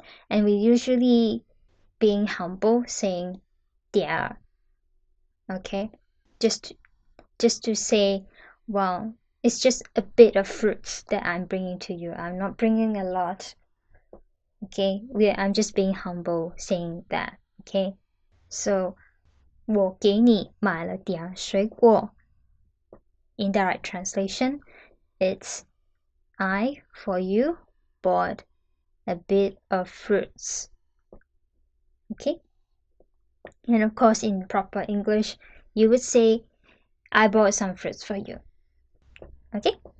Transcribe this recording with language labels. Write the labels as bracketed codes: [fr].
[en] And we usually being humble saying 点. Okay? Just to say, well, it's just a bit of fruits that I'm bringing to you. I'm not bringing a lot. Okay? I'm just being humble saying that. Okay? [zh] So 我给你买了点水果. [en] Indirect translation, it's I, for you, bought a bit of fruits. Okay? And of course, in proper English, you would say, I bought some fruits for you. Okay?